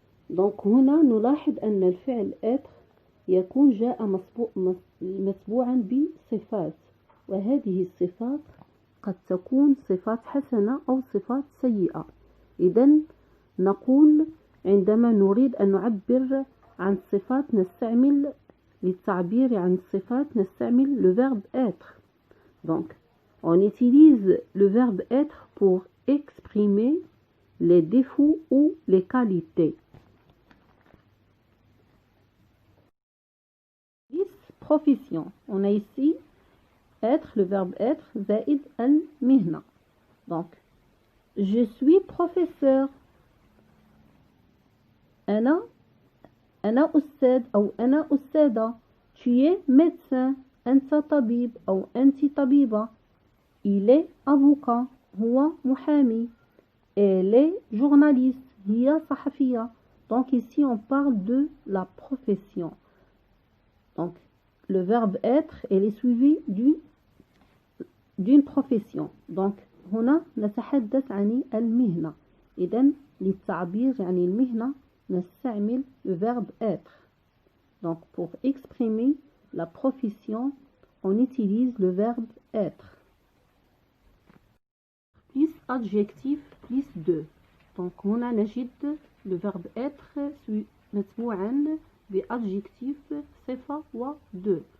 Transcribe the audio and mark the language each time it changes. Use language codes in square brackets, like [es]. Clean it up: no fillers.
[ar] Donc هنا نلاحظ أن الفعل être يكون جاء متبوعا بصفات، وهذه الصفات قد تكون صفات حسنة أو صفات سيئة. إذن نقول عندما نريد أن نعبر عن صفات نستعمل للتعبير عن الصفات نستعمل le verbe être. [fr] Donc on utilise le verbe être pour exprimer les défauts ou les qualités. Profession. On a ici être, le verbe être, [ar] زائد المهنة. [fr] Donc je suis professeur. [ar] أنا أستاذ أو أنا أستاذة. [fr] Tu es médecin. [ar] أنت طبيب أو أنت طبيبة. [fr] Il est avocat. [ar] هو محامي. [fr] Elle est journaliste. [ar] هي صحفية. [fr] Donc ici on parle de la profession. Donc le verbe être il est suivi d'une profession. [ar] Donc هنا نتحدث عن المهنة. إذن للتعبير عن المهنة نستعمل le verbe être. [fr] Donc pour exprimer la profession on utilise le verbe être. Plus adjectif plus de. Donc [ar] هنا نجد [fr] le verbe être [ar] متبوعا بadjectif صفة و [fr] de.